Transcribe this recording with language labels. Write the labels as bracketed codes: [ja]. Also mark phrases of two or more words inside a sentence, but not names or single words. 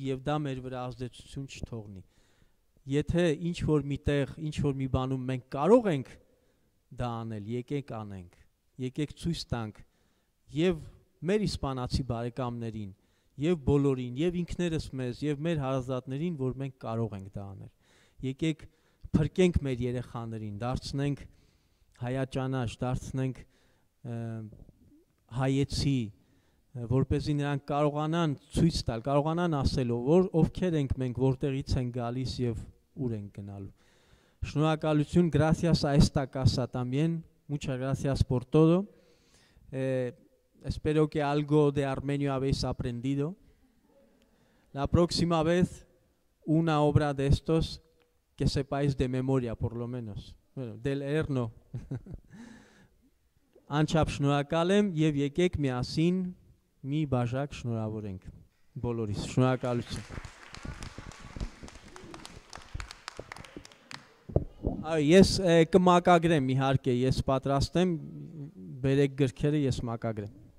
[hy] և դա մեր վրա ազդեցություն չթողնի։ Եթե ինչ-որ մի տեղ, ինչ-որ մի բանում մենք կարող ենք դա անել, եկեք անենք, եկեք ցույց տանք և մեր իսպանացի բարեկամներին, և բոլորին, և ինքներս մեզ, և մեր հարազատներին, որ մենք կարող ենք դա անել։ Եկեք փրկենք մեր երեխաներին, դարձնենք հայաճանաչ, դարձնենք հայեցի, որպեսզի նրանք կարողանան ցույց տալ, կարողանան ասել, ովքեր ենք մենք, որտեղից ենք գալիս և ուր ենք գնալու։ Շնորհակալություն, [es] gracias a esta casa también, muchas gracias por todo. Espero que algo de armenio habéis aprendido. La próxima vez, una obra de estos que sepáis de memoria, por lo menos. Bueno, de leer no. [hy] Անչափ շնորհակալ եմ եւ եկեք միասին մի բաժակ շնորհավորենք բոլորիս։ Շնորհակալություն։ Ես կմակագրեմ իհարկե, ես պատրաստ եմ, բերեք գրքերը, ես մակագրեմ։